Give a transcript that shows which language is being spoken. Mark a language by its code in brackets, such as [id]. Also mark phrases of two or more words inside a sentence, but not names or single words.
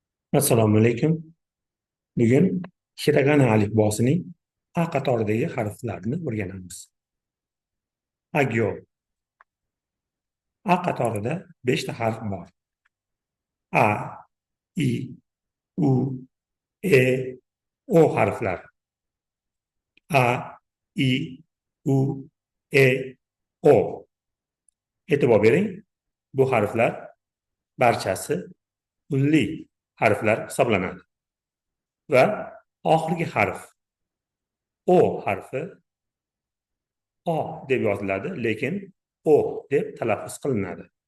[uz] Assalomu alaykum. Bugun hiragana alifbosining A qatoridagi harflarini o'rganamiz. Agyo. A qatorida 5 ta harf bor. A, I, U, E, O harflar. A, I, U, E, O. E'tibor bering. Bu harflar barchasi unli harflar hisoblanadi. Va oxirgi harf O harfi O deb yoziladi, lekin O deb talaffuz qilinadi.